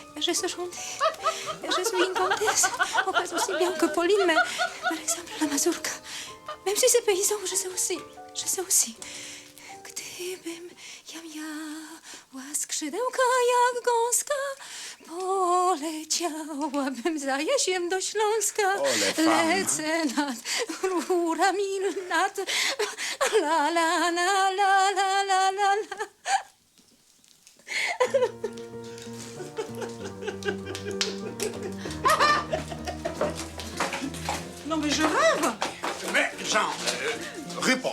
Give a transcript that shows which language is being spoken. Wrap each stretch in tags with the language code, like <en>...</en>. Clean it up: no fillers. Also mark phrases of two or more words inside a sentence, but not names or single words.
<fr>je sais chanter. Je suis une comtesse. On passe aussi bien que Pauline, mais par exemple, la mazurka. Même si c'est paysan, je sais aussi. Je sais aussi.</fr> <pl>Gdybym ja miała skrzydełka jak gąska, poleciałabym za Jesiem do Śląska. Lecę nad rurami, nad la la la la la la la.</pl> <fr>Non mais je rêve. Mais, Jean, réponds.</fr>